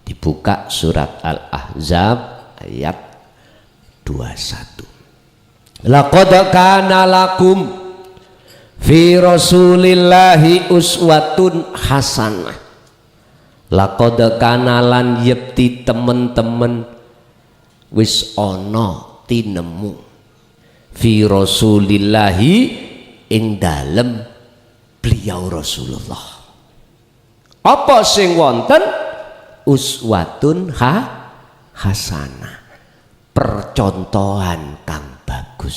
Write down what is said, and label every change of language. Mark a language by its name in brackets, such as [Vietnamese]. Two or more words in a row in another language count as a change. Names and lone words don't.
[Indonesian] Buka surat Al-Ahzab ayat 21. [Arabic] لقد كان لكم في رسول الله أسوة حسنة. لقد كان [Javanese] lan yekti temen-temen wis ana tinemu [Arabic] في رسول الله [Javanese] ing dalem beliau Rasulullah. Apa sing wonten? [Arabic] أسوة حسنة, [Javanese] percontohan kang bagus.